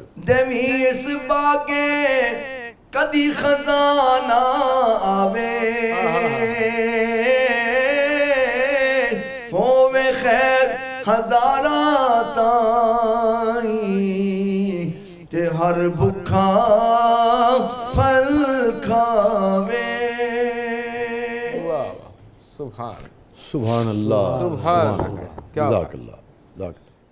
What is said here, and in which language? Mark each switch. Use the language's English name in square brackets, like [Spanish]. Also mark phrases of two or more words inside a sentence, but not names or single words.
[Punjabi] ਦੇਵੀ ਇਸ ਬਾਗੇ ਕਦੀ ਖਜ਼ਾਨਾ ਆਵੇ ਹੋਵੇ ਖੈਰ ਹਜ਼ਾਰਾਂ ਤਾਈ ਤੇ ਹਰ ਭੁੱਖਾ ਫਲ ਖਾਵੇ [Arabic] واه سبحان سبحان الله سبحان الله. [Urdu] کیا بات. [Arabic] جزاك الله.